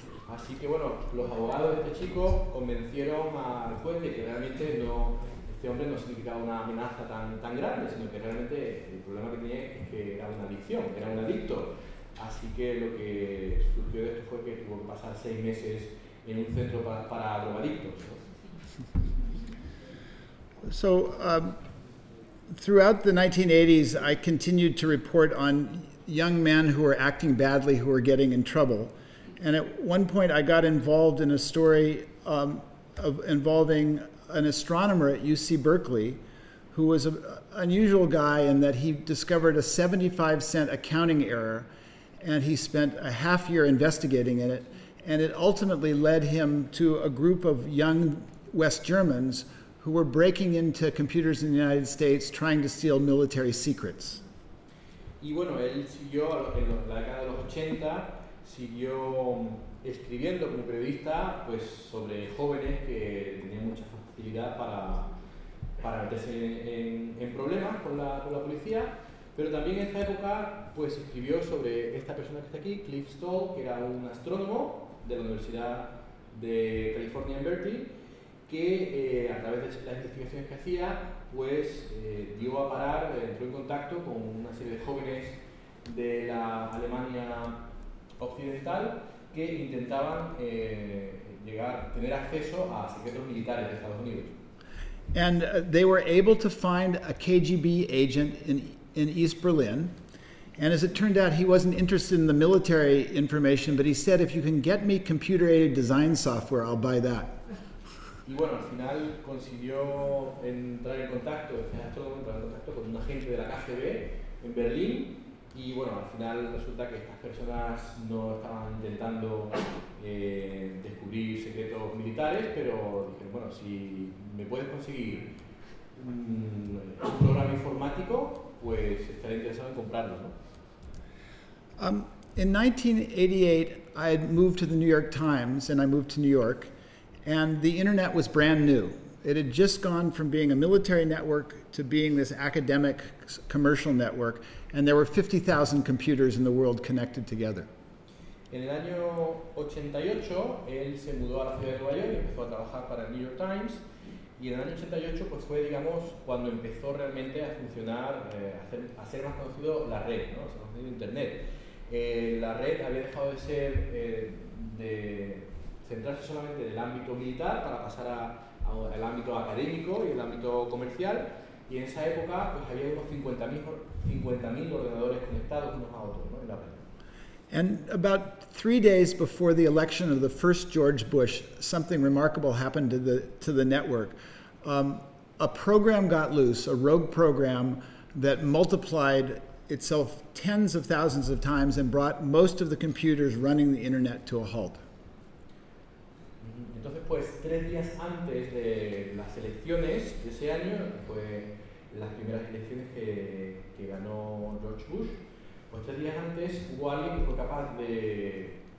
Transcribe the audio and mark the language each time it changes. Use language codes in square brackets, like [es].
[es] Así que bueno, los abogados de este chico convencieron al juez de que realmente no, este hombre no significaba una amenaza tan, tan grande, sino que realmente el problema que tenía es que era una adicción, era un adicto. Así que lo que surgió de esto fue que tuvo que pasar 6 meses en un centro para drogadictos. [en] So, throughout the 1980s, I continued to report on young men who were acting badly, who were getting in trouble. And at one point, I got involved in a story involving an astronomer at UC Berkeley who was an unusual guy in that he discovered a 75-cent accounting error, and he spent a half year investigating it. And it ultimately led him to a group of young West Germans who were breaking into computers in the United States trying to steal military secrets. [es] Y bueno, él siguió en la década de los 80, siguió escribiendo como periodista pues sobre jóvenes que tenían mucha facilidad para meterse en problemas con la policía, pero también en esta época pues escribió sobre esta persona que está aquí, Cliff Stoll, que era un astrónomo de la Universidad de California en Berkeley, que a través de las investigaciones que hacía, pues dio a parar, entró en contacto con una serie de jóvenes de la Alemania Occidental que intentaban tener acceso a secretos militares de Estados Unidos. [en] And they were able to find a KGB agent in East Berlin. And as it turned out, he wasn't interested in the military information, but he said, if you can get me computer-aided design software, I'll buy that. [es] Y bueno, al final consiguió entrar en contacto, con un agente de la KGB en Berlín y bueno, al final resulta que estas personas no estaban intentando descubrir secretos militares, pero dijeron, bueno, si me puedes conseguir un programa informático, pues estaré interesado en comprarlo, ¿no? [en] In 1988, I had moved to the New York Times and I moved to New York. And the internet was brand new. It had just gone from being a military network to being this academic commercial network, and there were 50,000 computers in the world connected together. [es] En el año 88, él se mudó a la ciudad de Nueva York y empezó a trabajar para el New York Times. Y en el año 88 pues fue, digamos, cuando empezó realmente a funcionar, a ser más conocido la red, ¿no? O sea, Internet. La red había dejado de ser, de centrarse solamente en el ámbito militar para pasar al ámbito académico y el ámbito comercial. Y en esa época pues había unos 50.000 ordenadores conectados unos a otros, ¿no? En la red. [en] And about 3 days before the election of the first George Bush, something remarkable happened to the network. A program got loose, a rogue program that multiplied itself tens of thousands of times and brought most of the computers running the internet to a halt. [es] Entonces, pues, 3 días antes de las elecciones de ese año, pues, las primeras elecciones que ganó George Bush, pues 3 días antes hubo alguien que fue capaz de